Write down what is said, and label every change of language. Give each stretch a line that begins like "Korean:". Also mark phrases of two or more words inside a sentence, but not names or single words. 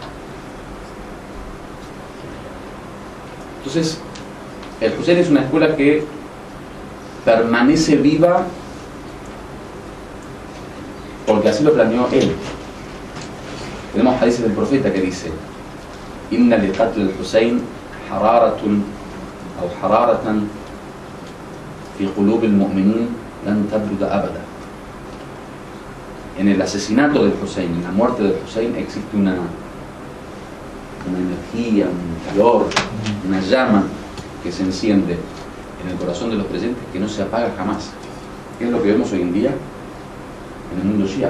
Spanish: Entonces, el Hussein es una escuela que permanece viva porque así lo planeó él. Tenemos hadices del profeta que dice,
Arabic: إن لقتل الحسين حرارة أو حرارة في قلوب المؤمنين لن تبرد أبدا.
Spanish: En el asesinato del Hussein, en la muerte del Hussein, existe una energía, un calor, una llama que se enciende en el corazón de los creyentes que no se apaga jamás. ¿Qué es lo que vemos hoy en día en el mundo shia?